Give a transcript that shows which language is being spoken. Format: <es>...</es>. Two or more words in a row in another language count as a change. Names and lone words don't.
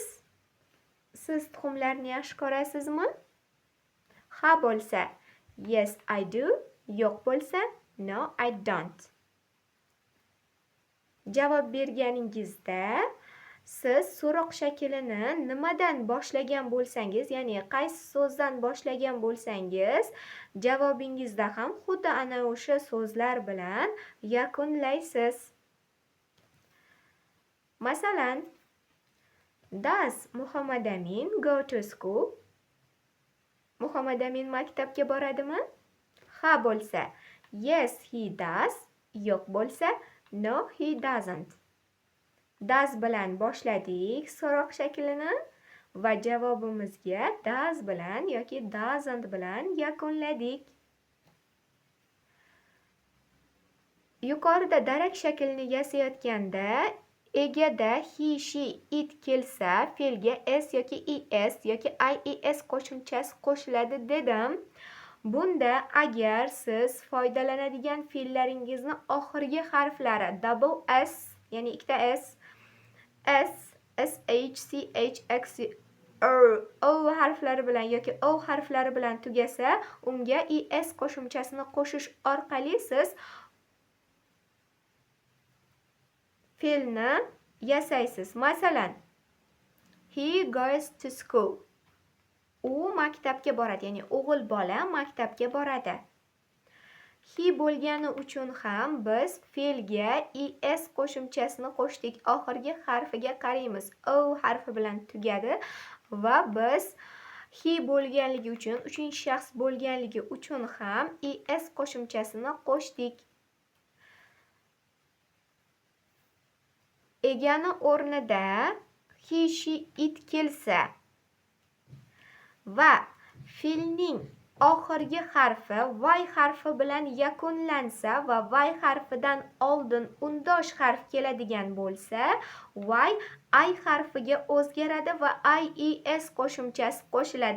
<uz>Siz tuxumlarni yaxshi ko'rasizmi? Ha bo'lsa,</uz> <en>yes I do.</en> <uz>Yo'q bo'lsa,</uz> <en>no I don't.</en> <uz>Javob berganingizda siz so'roq shaklini nimadan boshlagan bo'lsangiz, ya'ni qaysi so'zdan boshlagan bo'lsangiz, javobingizda ham xuddi ana o'sha so'zlar bilan yakunlaysiz. Masalan,</uz> <en>does Muhammad Amin go to school?</en> <uz>Muhammad Amin maktabga boradimi? Ha bo'lsa,</uz> <en>yes he does.</en> <uz>Yo'q bo'lsa,</uz> <en>no he doesn't.</en> <uz>Does bilan boshladik so'roq shaklini va javobimizga does bilan yoki doesn't bilan yakunladik. Yuqorida darak shaklini yasayotganda egada</uz> <en>he, she, it</en> <uz>kelsa fe'lga s yoki es yoki ies qo'shimchasi qo'shiladi dedim. Bunda agar siz foydalanadigan fe'llaringizni oxirgi harflari</uz> <en>double s,</en> <uz>ya'ni ikkita s, sh, ch, x, o harflari bilan yoki o harflari bilan tugasa, unga es qo'shimchasini qo'shish orqali siz fe'lni yasaysiz. Masalan,</uz> <en>he goes to school.</en> <uz>U maktabga boradi, ya'ni o'g'il bola maktabga boradi. He bo'lgani uchun ham biz fe'lga es qo'shimchasini qo'shdik. Oxirgi harfiga qaraymiz. O harfi bilan tugadi va biz he bo'lganligi uchun, uchinchi shaxs bo'lganligi uchun ham es qo'shimchasini qo'shdik. Egani o'rnida</uz> <en>he, she, it</en> <uz>kelsa va fe'lning oxirgi harfi y harfi bilan yakunlansa va y harfidan oldin undosh harf keladigan bo'lsa, y I harfiga o'zgaradi va ies qo'shimchasi qo'shiladi.</uz>